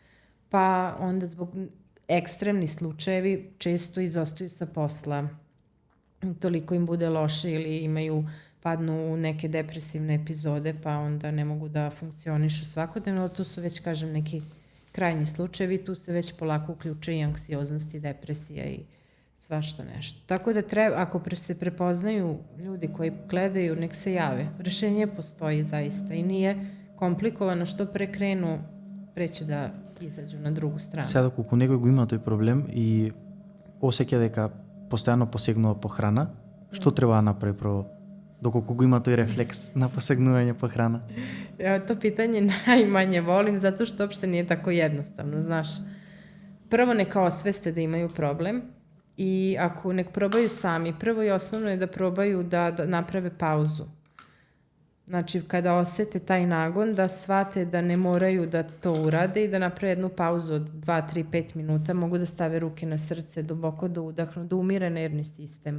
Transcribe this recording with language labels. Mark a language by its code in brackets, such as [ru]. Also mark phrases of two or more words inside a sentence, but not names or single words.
[sr] Pa onda zbog ekstremni slučajevi često izostaju sa posla, toliko im bude loše ili padnu u neke depresivne epizode, pa onda ne mogu da funkcionišu svakodnevno, to su već, kažem, neki krajnji slučajevi, tu se već polako uključuje i anksioznost i depresija i svašta nešto. Tako da treba, ako se prepoznaju ljudi koji gledaju, nek se jave. Rešenje postoji zaista i nije komplikovano, što pre krenu, preće da izađu на другу страна. [mk] Сега доколку некој го има тој проблем и осеќа дека постојано посегнува по храна, што треба да направи прво? Доколку го има тој рефлекс на посегнување по храна? [sr] Ja to pitanje najmanje volim zato što uopšte nije tako jednostavno, znaš. Prvo neka osveste da imaju problem i ako nek probaju sami, prvo i osnovno je da probaju da naprave pauzu. Znači, kada osete taj nagon, da shvate da ne moraju da to urade i da naprave jednu pauzu od 2, 3, 5 minuta, mogu da stave ruke na srce, duboko da udahnu, da umire nervni sistem.